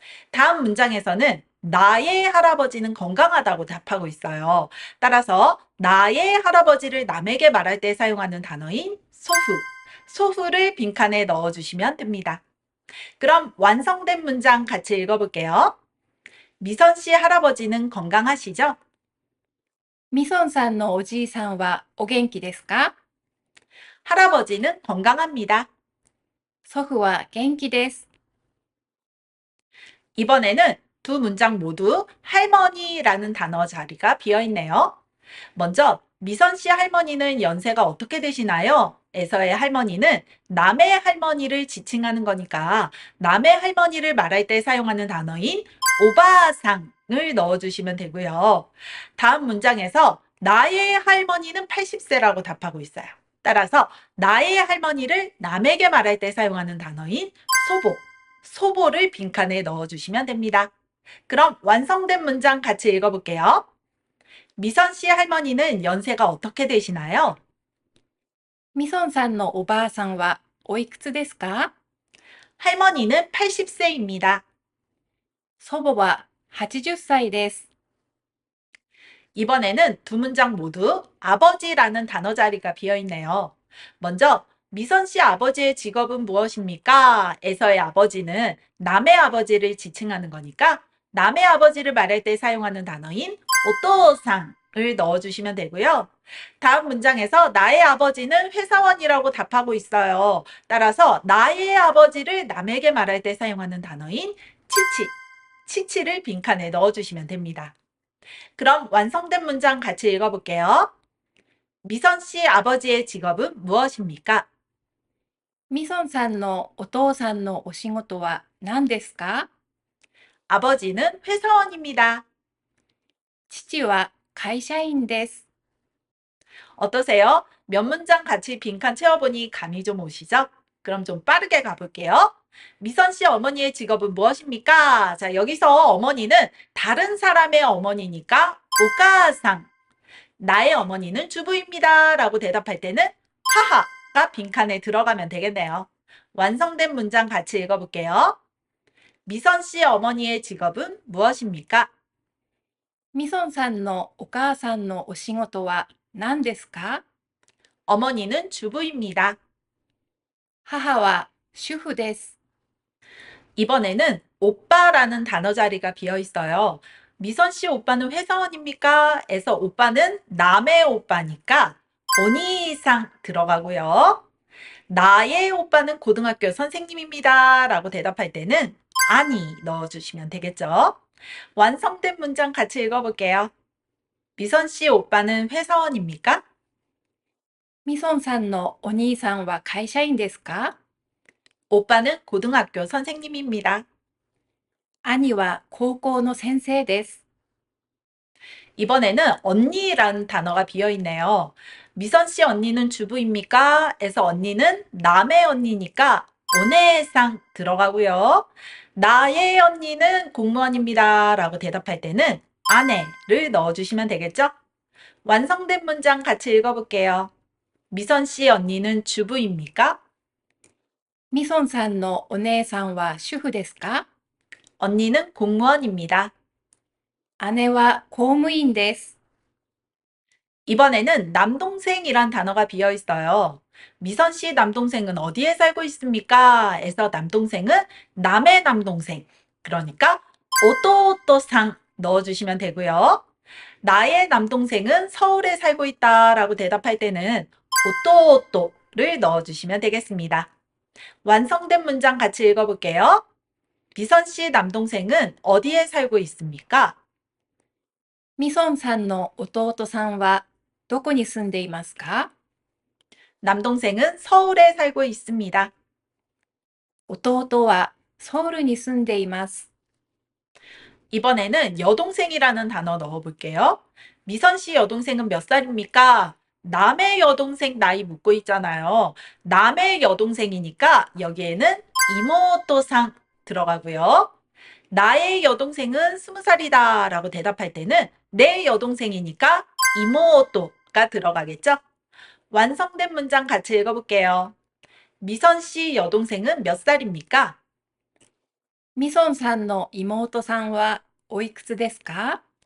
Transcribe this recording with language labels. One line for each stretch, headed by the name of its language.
Korean: 다음 문장에서는 나의 할아버지는 건강하다고 답하고 있어요. 따라서 나의 할아버지를 남에게 말할 때 사용하는 단어인 소후를 빈칸에 넣어주시면 됩니다. 그럼 완성된 문장 같이 읽어볼게요. 미선 씨 할아버지는 건강하시죠?
Japanese: みそんさんのおじいさんはお元気ですか？
Korean: 할아버지는 건강합니다.
Japanese: 祖父は元気です。
Korean: 이번에는 두 문장 모두 할머니라는 단어 자리가 비어 있네요. 먼저 미선 씨 할머니는 연세가 어떻게 되시나요? 에서의 할머니는 남의 할머니를 지칭하는 거니까 남의 할머니를 말할 때 사용하는 단어인 오바상을 넣어주시면 되고요. 다음 문장에서 나의 할머니는 80세라고 답하고 있어요. 따라서 나의 할머니를 남에게 말할 때 사용하는 단어인 소보를 빈칸에 넣어주시면 됩니다. 그럼 완성된 문장 같이 읽어볼게요. 미선 씨 할머니는 연세가 어떻게 되시나요?
Japanese: みそんさんのおばあさんはおいくつですか？
Korean: 할머니는 80세입니다.
Japanese: 祖母は80歳です。
Korean: 이번에는 두 문장 모두 아버지라는 단어 자리가 비어 있네요. 먼저 미선 씨 아버지의 직업은 무엇입니까? 에서의 아버지는 남의 아버지를 지칭하는 거니까 남의 아버지를 말할 때 사용하는 단어인 오토상을 넣어주시면 되고요. 다음 문장에서 나의 아버지는 회사원이라고 답하고 있어요. 따라서 나의 아버지를 남에게 말할 때 사용하는 단어인 치치를 빈칸에 넣어주시면 됩니다. 그럼 완성된 문장 같이 읽어볼게요. 미선 씨 아버지의 직업은 무엇입니까?
Japanese: みそんさんのお父さんのお仕事は何ですか？
Korean: 아버지는 회사원입니다.
Japanese: 父は会社員です。
Korean: 어떠세요? 몇 문장 같이 빈칸 채워보니 감이 좀 오시죠? 그럼 좀 빠르게 가볼게요. 미선 씨 어머니의 직업은 무엇입니까? 자, 여기서 어머니는 다른 사람의 어머니니까 오가상. 나의 어머니는 주부입니다. 라고 대답할 때는 하하가 빈칸에 들어가면 되겠네요. 완성된 문장 같이 읽어볼게요. 미선 씨 어머니의 직업은 무엇입니까?
Japanese: みそんさんのお母さんのお仕事は何ですか？
Korean: 어머니는 주부입니다.
Japanese: 母は主婦です。
Korean: 이번에는 오빠라는 단어 자리가 비어 있어요. 미선 씨 오빠는 회사원입니까? 에서 오빠는 남의 오빠니까 오니상 들어가고요. 나의 오빠는 고등학교 선생님입니다. 라고 대답할 때는 아니 넣어주시면 되겠죠. 완성된 문장 같이 읽어볼게요. 미선 씨 오빠는 회사원입니까?
Japanese: みそんさんのお兄さんは会社員ですか？
Korean: 오빠는 고등학교 선생님입니다.
Japanese: 兄は高校の先生です。
Korean: 이번에는 언니라는 단어가 비어 있네요. 미선 씨 언니는 주부입니까? 에서 언니는 남의 언니니까 오네상 들어가고요. 나의 언니는 공무원입니다. 라고 대답할 때는 아내를 넣어주시면 되겠죠? 완성된 문장 같이 읽어볼게요. 미선 씨 언니는 주부입니까?
Japanese: みそんさんのお姉さんは主婦ですか？
Korean: 언니는 공무원입니다.
Japanese: 姉は公務員です。
Korean: 이번에는 남동생이란 단어가 비어 있어요. 미선 씨 남동생은 어디에 살고 있습니까? 에서 남동생은 남의 남동생. 그러니까 오또오또상 넣어주시면 되고요. 나의 남동생은 서울에 살고 있다라고 대답할 때는 오또오또를 넣어주시면 되겠습니다. 완성된 문장 같이 읽어볼게요. 미선 씨 남동생은 어디에 살고 있습니까?
Japanese: みそんさんの弟さんはどこに住んでいますか？
Korean: 남동생은 서울에 살고 있습니다.
Japanese: 弟はソウルに住んでいます。
Korean: 이번에는 여동생이라는 단어 넣어볼게요. 미선 씨 여동생은 몇 살입니까? 남의 여동생 나이 묻고 있잖아요. 남의 여동생이니까 여기에는 이모토상 들어가고요. 나의 여동생은 20살이다 라고 대답할 때는 내 여동생이니까 이모토가 들어가겠죠? 완성된 문장 같이 읽어볼게요. 미선 씨 여동생은 몇 살입니까?
Japanese: みそんさんの妹さんはおいくつですか？